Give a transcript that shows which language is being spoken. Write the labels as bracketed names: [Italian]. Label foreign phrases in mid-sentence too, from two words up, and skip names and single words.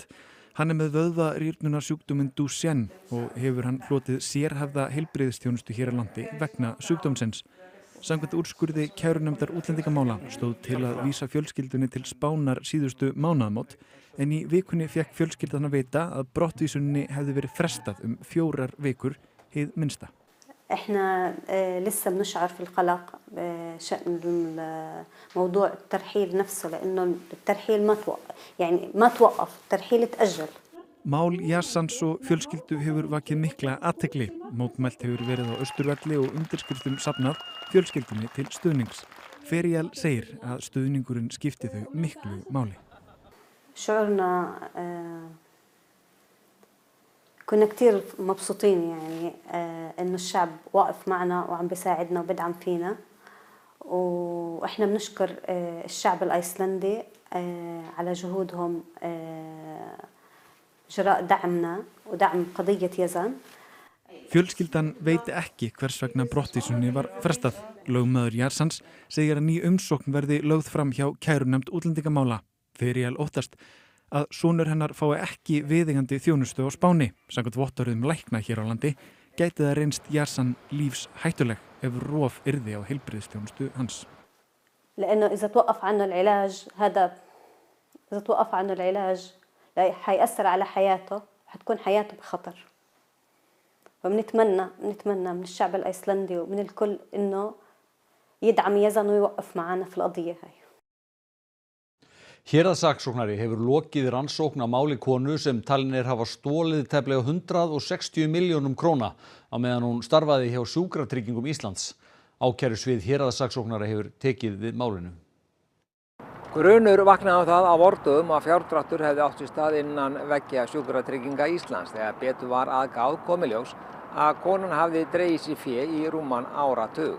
[Icelandic] Hann með vöðvarýrnunarsjúkdóminn Duchenne og hefur hann hlotið sérhæfða heilbrigðisþjónustu hér á landi vegna sjúkdómsins. Samkvæmt úrskurði kærunefndar útlendingamála stóð til að vísa fjölskyldunni til Spánar síðustu mánaðamót, en í vikunni fékk fjölskyldan að vita að brottvísuninni hefði verið frestað 4 vikur hið minnsta. [Arabic] احنا لسه بنشعر في القلق بشأن موضوع الترحيل نفسه لأنه الترحيل ما توقف الترحيل تأجل. [Icelandic] Mál Yassans og fjölskyldu hefur vakið mikla athygli. Mótmælt hefur verið á Austurvelli og undirskriftum safnað fjölskyldunni til stuðnings. Ferial segir að stuðningurinn skipti þau miklu máli. [Arabic] شعورنا كنا كتير مبسوطين يعني إنه الشعب واقف معنا وعم بيساعدنا وبدعم فينا وإحنا بنشكر الشعب الأيسلندي على جهودهم جراء دعمنا ودعم قضية يزن. [Icelandic] Fjölskyldan veit ekki hvers vegna brottvísuninni var frestað. Lögmaður Yassans segir að ný umsókn verði lögð fram hjá kærunefnd útlendingamála. Ferial óttast að sonur hennar fái ekki viðeigandi þjónustu á Spáni. Samkvæmt vottorðum lækna hér á landi gæti það reynst Yassan lífshættuleg ef rof yrði á heilbrigðisþjónustu hans. [Arabic] لأنه إذا توقف عنه العلاج حيأثر على حياته حتكون حياته بخطر. فبنتمنى من الشعب الأيسلندي ومن الكل إنه يدعم يزن ويوقف معنا في القضية هاي. [Icelandic] Héraðssaksóknari hefur lokið rannsókn á máli konu sem talin hafa stolið tæplega 160 milljónum króna á meðan hún starfaði hjá Sjúkratryggingum Íslands. Ákærusvið héraðssaksóknara hefur tekið við málinu. Grunur vaknaði á það á vordögum að fjárdráttur hefði átt sér stað innan veggja Sjúkratrygginga Íslands þegar betur var að gáð kom í ljós að konan hafði dregið sér fé í rúman áratug.